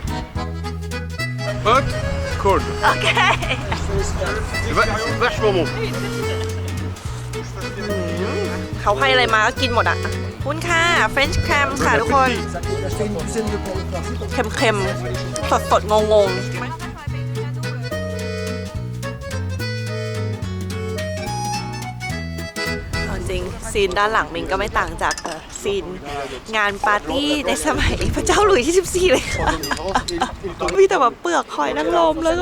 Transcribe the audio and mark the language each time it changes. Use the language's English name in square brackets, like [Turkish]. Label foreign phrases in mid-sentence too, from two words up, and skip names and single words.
[English] Hot, cold. [Thai] โอเค [French] C'est vachement bon. [Thai] เขาให้อะไรมาก็กินหมดอ่ะคุณค่ะ [English] French cram [Thai] ค่ะทุกคน [French] J'ai acheté une douzaine de pommes de terre. [Thai] เค็มๆ สดๆ งงๆ เอาจริงซีนด้านหลังมิงก็ไม่ต่างจากซีนงานปาร์ตี้ในสมัยพระเจ้าหลุยส์ที่14เลยค่ะ มีแต่แบบเปลือกหอยนางรมแล้วก็